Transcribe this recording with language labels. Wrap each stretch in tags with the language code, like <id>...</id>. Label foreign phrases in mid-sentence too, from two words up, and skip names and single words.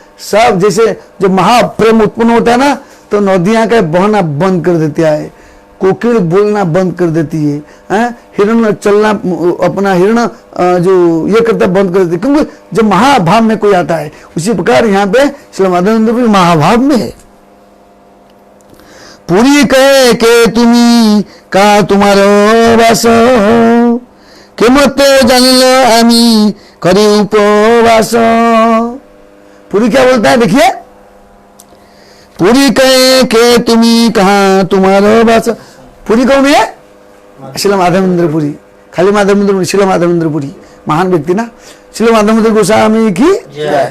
<hi>सब जैसे जो महाप्रेम उत्पन्न होता है ना, तो नदियां का बहना बंद कर देती है, कोकिल बोलना बंद कर देती है, हिरण चलना अपना हिरण जो ये करता बंद कर देती है, क्योंकि जब महाभाव में कोई आता है। उसी प्रकार यहाँ पे श्री माधवेंद्र पुरी महाभाव में है।</hi> <bn>পুরী কহে কে তুমি কাহাঁ তোমার বাস, কেমতে জানিল আমি করি উপবাস।</bn> <hi>पुरी क्या बोलता है देखिए,</hi> <bn>পুরী কহে কে তুমি কাহাঁ তোমার বাস।</bn> <hi>पुरी कौन है? श्रील माधवेंद्र पुरी, खाली माधवेंद्र, श्रील माधवेंद्र पुरी महान व्यक्ति ना, श्रील माधवेंद्र गोस्वामी की जय।</hi>